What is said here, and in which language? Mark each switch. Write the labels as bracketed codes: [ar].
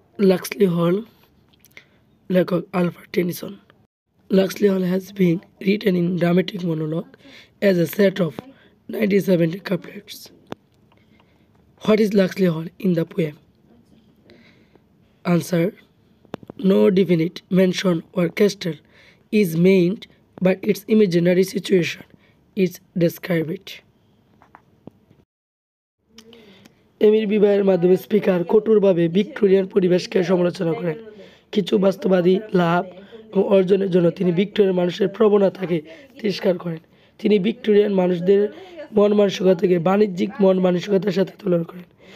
[bn] Luxley Hall, লেখক Alfred Tennyson. [en] Luxley Hall has been written in dramatic monologue as a set of 1970 couplets. What is Luxley Hall in the poem? Answer: no definite mansion or castle is meant, but its imaginary situation is described. [bn] এমির বিবাহের মাধ্যমে speaker কঠোরভাবে Victorian পরিবেশকে সমালোচনা করেন। কিছু বাস্তববাদী লাভ এবং অর্জনের জন্য তিনি ভিক্টোরিয়ান মানুষের প্রবণতাকে তিরস্কার করেন। তিনি ভিক্টোরিয়ান মানুষদের মন মানসিকতাকে বাণিজ্যিক মন মানসিকতার সাথে তুলনা করেন।